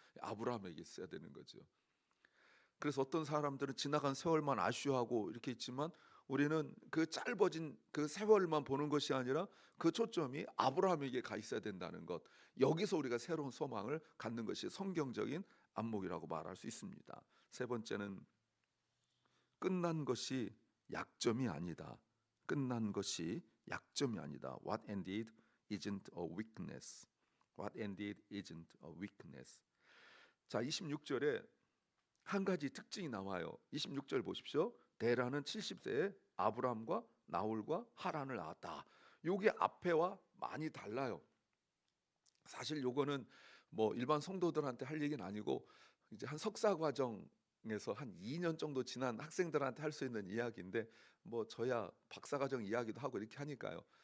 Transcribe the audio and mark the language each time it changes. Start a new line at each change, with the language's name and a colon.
Korean: 아브라함에게 있어야 되는 거죠. 그래서 어떤 사람들은 지나간 세월만 아쉬워하고 이렇게 있지만, 우리는 그 짧아진 그 세월만 보는 것이 아니라 그 초점이 아브라함에게 가 있어야 된다는 것. 여기서 우리가 새로운 소망을 갖는 것이 성경적인 안목이라고 말할 수 있습니다. 세 번째는 끝난 것이 약점이 아니다. 끝난 것이 약점이 아니다.
English: What ended isn't a weakness. What ended isn't a weakness.
Korean: 자, 26절에 한 가지 특징이 나와요. 26절 보십시오. 데라는 70세에 아브람과 나홀과 하란을 낳았다. 요게 앞에와 많이 달라요. 사실 요거는 뭐 일반 성도들한테 할 얘기는 아니고 이제 한 석사 과정에서 한 2년 정도 지난 학생들한테 할 수 있는 이야기인데 뭐 저야 박사 과정 이야기도 하고 이렇게 하니까요.